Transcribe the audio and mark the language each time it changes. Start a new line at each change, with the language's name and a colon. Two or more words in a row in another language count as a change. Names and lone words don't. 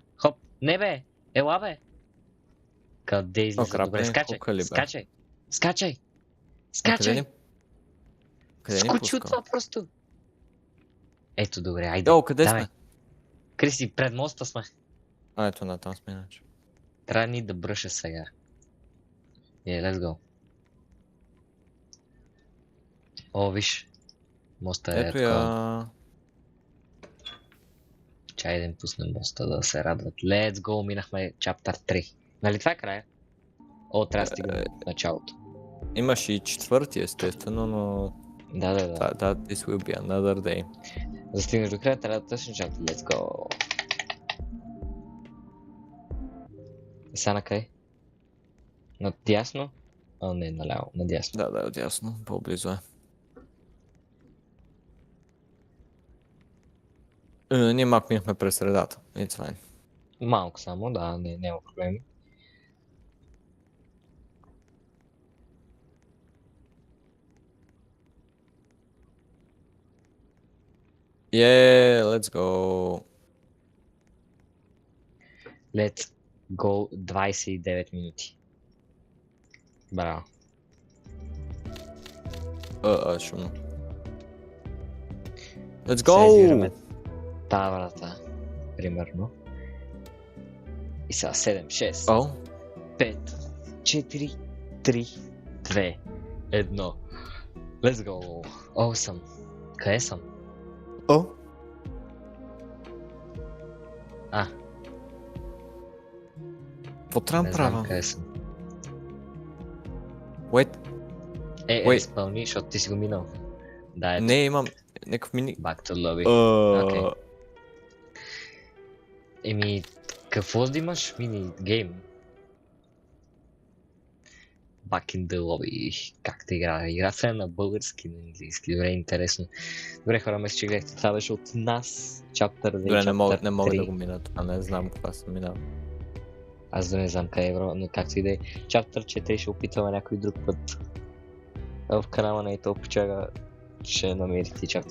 Bulgarian: Хоп, не бе, ела бе. Къде излиза? Добре, скачай. Скочи от това просто. Ето, добре, айде. Къде сме? Криси, пред моста сме. Ето, натам сме иначе. Трябва ни да бръша сега.
English: Let's go.
Bulgarian: Виж. Моста е такова. Чай да им пуснем моста да се радват.
English: Let's go,
Bulgarian: минахме чаптър 3. Нали това е края? Трябва да стигнем началото. Имаш и четвърти, естествено, но... Да.
English: This will be another day.
Bulgarian: За да стигнеш до края, трябва да тъсне началото.
English: Let's go.
Bulgarian: Сега на къде? Надясно? Не, наляво, надясно. Да, отясно, по-близо е. Ние малко минахме през средата.
English: It's fine.
Bulgarian: Малко само, да, няма проблеми.
English: Let's go. Let's go 29 минути.
Bulgarian: Браво. Шумно.
English: Let's go!
Bulgarian: Тая врата, примерно. И сега 7, 6, 5, 4, 3, 2, 1.
English: Let's go. Awesome.
Bulgarian: Къде съм? Какво трябва да правя? Къде съм? Wait. Изпълни, защото ти си го минал. Да, не, имам някакъв мини...
English: Back to lobby. Okay.
Bulgarian: Какво да имаш мини гейм?
English: Back in the lobby.
Bulgarian: Как те игра? Игра се на български, на английски. Добре, интересно. Добре, хора, мисля, че гледахте. Това беше от нас. Чаптър 2, Добре, не мога 3. да го мина. Не знам каква съм минал. Аз да не знам къде е, но както и да е. Чаптър 4 ще опитваме някой друг път. В канала на Итал Почага ще намерите чаптър 4 скоро.